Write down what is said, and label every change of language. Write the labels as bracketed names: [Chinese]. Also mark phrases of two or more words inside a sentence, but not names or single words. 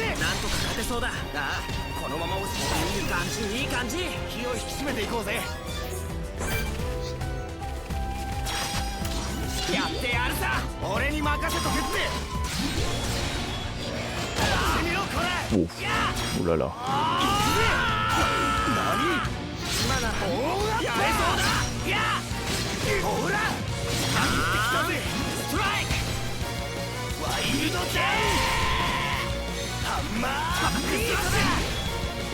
[Japanese] なんとか勝てそうだ。ああ、このまま落ちていい感じいい感じ。気を引き締めていこうぜ。やってやるさ。俺に任せとけって。やってみろこれ。 [French] Ouf. Oh là là. [Japanese] 今ならやれそうだ。いやほら走ってきたぜ。ストライクワイルドジェイハンマービートだ。